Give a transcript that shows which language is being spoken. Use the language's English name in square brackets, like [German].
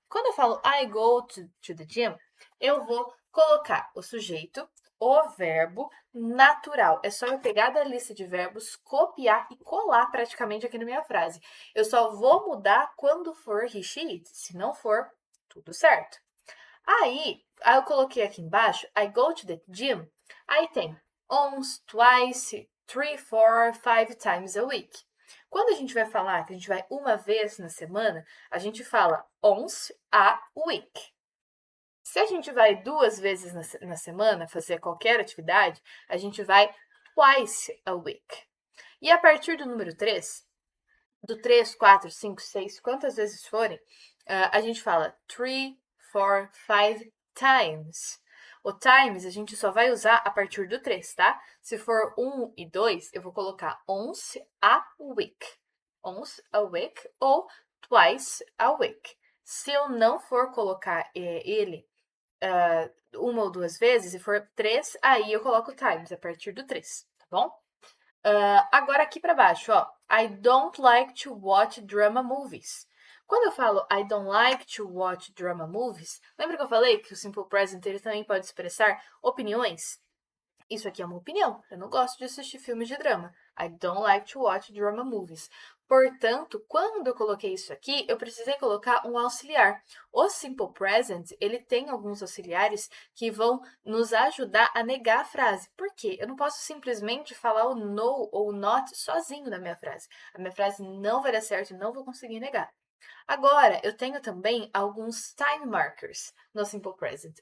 [Portuguese] Quando eu falo [English] I go to the gym, [Portuguese] eu vou colocar o sujeito, o verbo natural. É só eu pegar da lista de verbos, copiar e colar praticamente aqui na minha frase. Eu só vou mudar quando for he, she, it. Se não for, tudo certo. Aí eu coloquei aqui embaixo, [English] I go to the gym. [Portuguese] Aí tem [English] once, twice, three, four, five times a week. [Portuguese] Quando a gente vai falar que a gente vai uma vez na semana, a gente fala [English] once a week. [Portuguese] Se a gente vai duas vezes na semana fazer qualquer atividade, a gente vai [English] twice a week. [Portuguese] E a partir do número 3, do 3, 4, 5, 6, quantas vezes forem, a gente fala [English] three, four, five times. [Portuguese] O times a gente só vai usar a partir do 3, tá? Se for 1 e 2, eu vou colocar [English] once a week. Once a week [Portuguese] ou [English] twice a week. [Portuguese] Se eu não for colocar ele uma ou duas vezes, se for 3, aí eu coloco times a partir do 3, tá bom? Agora aqui para baixo, ó. [English] I don't like to watch drama movies. [Portuguese] Quando eu falo [English] I don't like to watch drama movies, [Portuguese] lembra que eu falei que o simple present ele também pode expressar opiniões? Isso aqui é uma opinião. Eu não gosto de assistir filmes de drama. [English] I don't like to watch drama movies. [Portuguese] Portanto, quando eu coloquei isso aqui, eu precisei colocar um auxiliar. O simple present, ele tem alguns auxiliares que vão nos ajudar a negar a frase. Por quê? Eu não posso simplesmente falar o no ou not sozinho na minha frase. A minha frase não vai dar certo e não vou conseguir negar. Agora, eu tenho também alguns time markers no Simple Present.